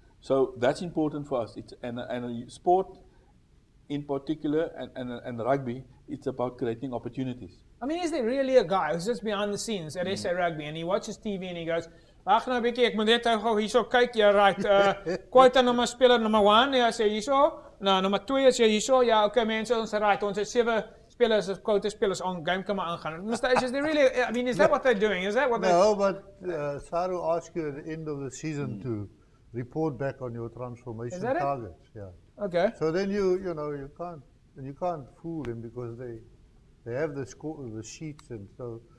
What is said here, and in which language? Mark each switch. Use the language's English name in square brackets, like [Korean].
[English] So that's important for us. And sport in particular, and rugby, it's about creating opportunities. I mean, is there really a guy who's just behind the scenes at SA Rugby and he watches TV and he goes, [Afrikaans] "Wag nou 'n bietjie, ek moet net gou hierso kyk, ja, [English] right. [Afrikaans] Quota nummer speler [English] number 1, [Afrikaans] ja, sê hierso. Nou, nummer 2 is jy hierso. Ja, okay mense, ons right. Ons het 7 spelers, quota spelers on game kan maar aangaan." [English] Mr. Is there really, I mean, is that what they're doing? Is that what No, but Saru asked you at the end of the season to report back on your transformation targets. Yeah. Okay. So then you can't fool him because they have the sheets, and so